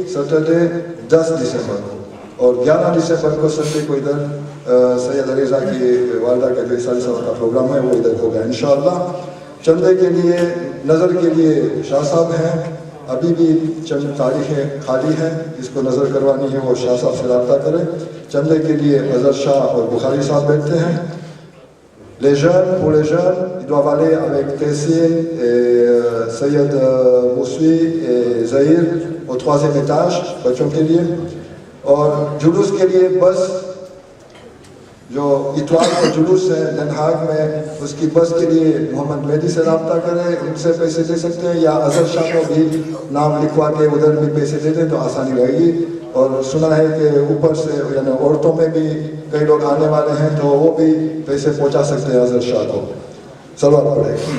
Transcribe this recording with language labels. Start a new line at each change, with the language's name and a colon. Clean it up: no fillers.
Urdu: Saturday 10 دسمبر کو. اور 11 دسمبر کو سنڈے کو ادھر سید علیزہ کی والدہ کا جو عیسائی صاحب کا پروگرام ہے وہ ادھر ہوگا انشاءاللہ. چندے کے لیے نظر کے لیے شاہ صاحب ہیں. ابھی بھی چند تاریخیں خالی ہیں, جس کو نظر کروانی ہے وہ شاہ صاحب سے رابطہ کریں. چندے کے لیے اظہر شاہ اور بخاری صاحب بیٹھتے ہیں.
French: Les jeunes, pour les jeunes, ils doivent aller avec Tessin et Sayed Moussoui et Zahir au 3e étage,
Urdu: بچوں کے لیے. اور جلوس کے لیے بس جو اتوار کا جلوس ہے دن ہاگ میں, اس کی بس کے لیے محمد مہدی سے رابطہ کریں, ان سے پیسے دے سکتے ہیں. یا اظہر شاہ کو بھی نام لکھوا کے ادھر بھی پیسے دے دیں تو آسانی رہے گی. اور سنا ہے کہ اوپر سے یعنی عورتوں میں بھی کئی لوگ آنے والے ہیں تو وہ بھی پیسے پہنچا سکتے ہیں اظہر شاہ کو. صلوات پڑھیں.